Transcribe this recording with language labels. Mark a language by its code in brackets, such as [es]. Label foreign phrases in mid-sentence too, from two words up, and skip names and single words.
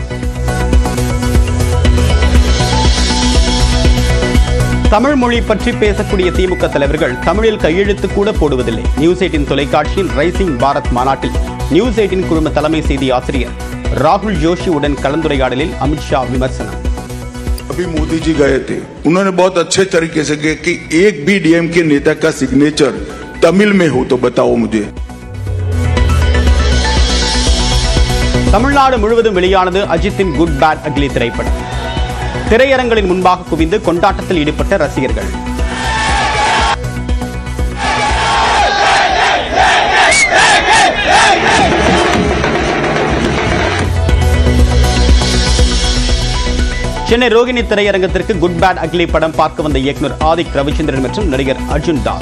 [ta] தமிழ் மொழி பற்றி பேசக்கூடிய திமுக தலைவர்கள் தமிழில் கையெழுத்து கூட போடுவதில்லை. நியூஸ் 18 தொலைக்காட்சியின் ரைசிங் பாரத் மாநாட்டில் நியூஸ் 18 குழும தலைமை செய்தி ஆசிரியர் ராகுல் ஜோஷியுடன் கலந்துரையாடலில் அமித்ஷா விமர்சனம். [hi] अभी मोदी जी गए थे, उन्होंने बहुत अच्छे तरीके से कहा कि एक भी डीएमके नेता का सिग्नेचर तमिल में हो तो बताओ मुझे. [ta] தமிழ்நாடு முழுவதும் வெளியானது அஜித்தின் குட் பேட் அக்லி திரைப்படம். திரையரங்களின் முன்பாக குவிந்து கொண்டாட்டத்தில் ஈடுபட்ட ரசிகர்கள். சென்னை ரோகிணி திரையரங்கத்திற்கு குட் பேட் அக்லி படம் பார்க்க வந்த இயக்குனர் ஆதிக் ரவிச்சந்திரன் மற்றும் நடிகர் அர்ஜுன் தாஸ்.